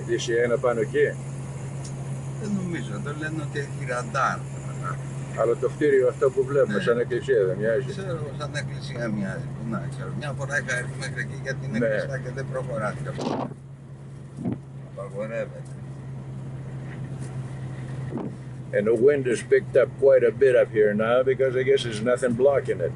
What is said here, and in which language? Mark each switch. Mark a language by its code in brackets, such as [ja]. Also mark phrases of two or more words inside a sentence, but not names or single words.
[el] Εκκλησία είναι πάνω εκεί. Δεν νομίζω, το λένε ότι έχει ραντάρ. Αλλά το κτίριο αυτό που βλέπουμε σαν εκκλησία δεν μοιάζει? Ξέρω, σαν εκκλησία μοιάζει. Πού να ξέρω. Μια φορά είχα έρθει μέχρι εκεί γιατί είναι κλειστά και δεν προχωράτε. Απαγορεύεται. [en] And the wind has picked up quite a bit up here now because I guess there's nothing blocking it.